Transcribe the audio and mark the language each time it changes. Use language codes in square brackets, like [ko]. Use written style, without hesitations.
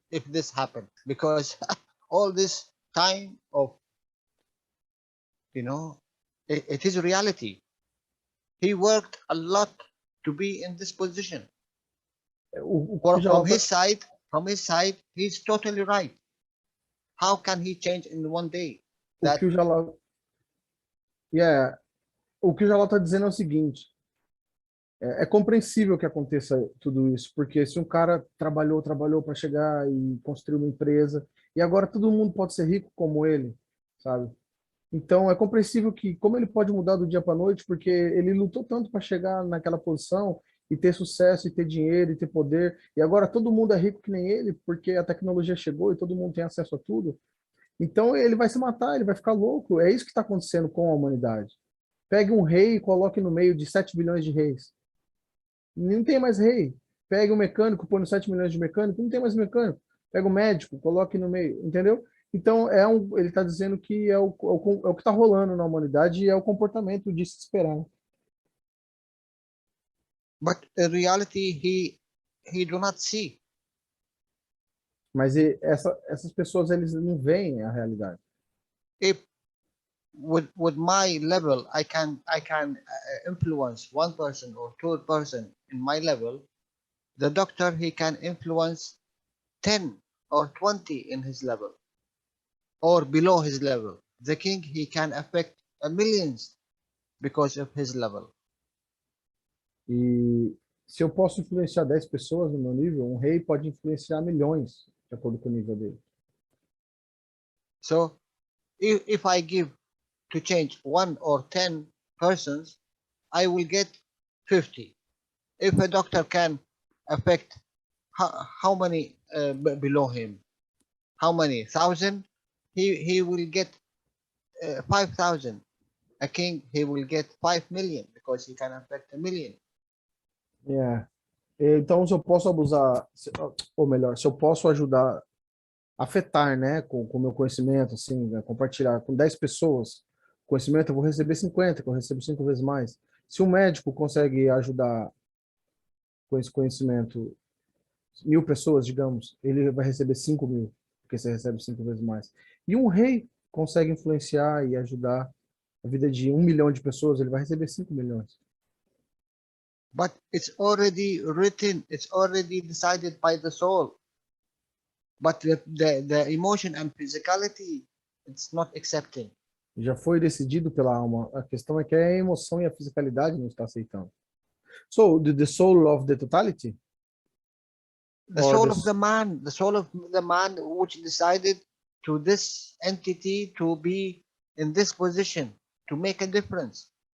[en] if this happens, because all this time of, it is reality. He worked a lot to be in this position. From his side, he's totally right. How can he change in one day? [pt] O que o Jalal, yeah, o que o Jalal tá dizendo é o seguinte: é compreensível que aconteça tudo isso, porque se um cara trabalhou para chegar e construir uma empresa, e agora todo mundo pode ser rico como ele, sabe? Então é compreensível que como ele pode mudar do dia para a noite, porque ele lutou tanto para chegar naquela posição e ter sucesso, e ter dinheiro, e ter poder, e agora todo mundo é rico que nem ele, porque a tecnologia chegou e todo mundo tem acesso a tudo. Então ele vai se matar, ele vai ficar louco. É isso que está acontecendo com a humanidade. Pegue um rei e coloque no meio de 7 bilhões de reis. Não tem mais rei. Pegue um mecânico, põe no 7 milhões de mecânico, não tem mais mecânico. Pega um médico, coloque no meio, entendeu? Então, ele está dizendo que é o que está rolando na humanidade e é o comportamento de se esperar. [en] But in reality, he do not see. [pt] Mas essas pessoas, eles não veem a realidade. [en] If with my level, I can influence one person or two person in my level. The doctor, he can influence 10 or 20 in his level or below his level. The king, he can affect millions because of his level. [pt] E se eu posso influenciar 10 pessoas no meu nível, um rei pode influenciar milhões, de acordo com o nível dele. [en] So if I give to change 1 or 10 persons, I will get 50. If a doctor can affect how many below him, how many 1,000, he will get 5,000. A king, he will get 5 million because he can affect 1 million. Yeah. [pt] Então, se eu posso abusar, ou melhor, se eu posso ajudar, afetar, né, com o meu conhecimento, assim, né, compartilhar com 10 pessoas conhecimento, eu vou receber 50, que eu recebo 5 vezes mais. Se um médico consegue ajudar com esse conhecimento 1.000 pessoas, digamos, ele vai receber 5.000, porque você recebe 5 vezes mais. E um rei consegue influenciar e ajudar a vida de 1 milhão de pessoas, ele vai receber 5 milhões. [en] But it's already written, it's already decided by the soul. But the emotion and physicality, it's not accepting. [pt] Já foi decidido pela alma. A questão é que a emoção e a fisicalidade não está aceitando. [en] So, the soul of the totality? The soul of the man which decided to this entity to be in this position, to make a difference.